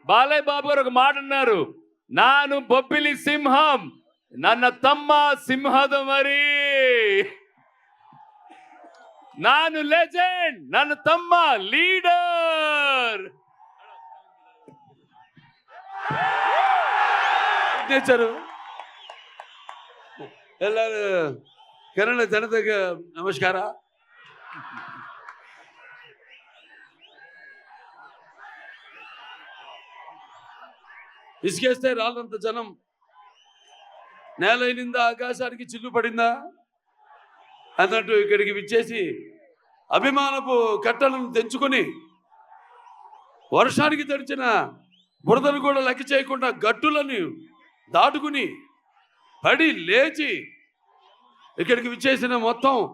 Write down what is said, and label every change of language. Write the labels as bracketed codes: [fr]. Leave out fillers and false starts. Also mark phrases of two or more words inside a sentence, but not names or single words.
[te] బాలయ్య బాబు గారు ఒక మాట అన్నారు, నాను బొబ్బిలి సింహం [kn] ನನ್ನ ತಮ್ಮ ಸಿಂಹದ ಮರಿ. ನಾನು ಲೆಜೆಂಡ್, ನನ್ನ ತಮ್ಮ ಲೀಡರ್. ಎಲ್ಲರೂ ಕನ್ನಡ ಜನತೆಗೆ ನಮಸ್ಕಾರ. [te] ఇసుకేస్తే రాళ్ళంత జనం, నేలైనిందా ఆకాశానికి చిల్లు పడిందా అన్నట్టు ఇక్కడికి విచ్చేసి అభిమానపు కట్టలను తెంచుకొని వర్షానికి తడిచిన బురదను కూడా లెక్క చేయకుండా గట్టులను దాటుకుని పడి లేచి ఇక్కడికి విచ్చేసిన మొత్తం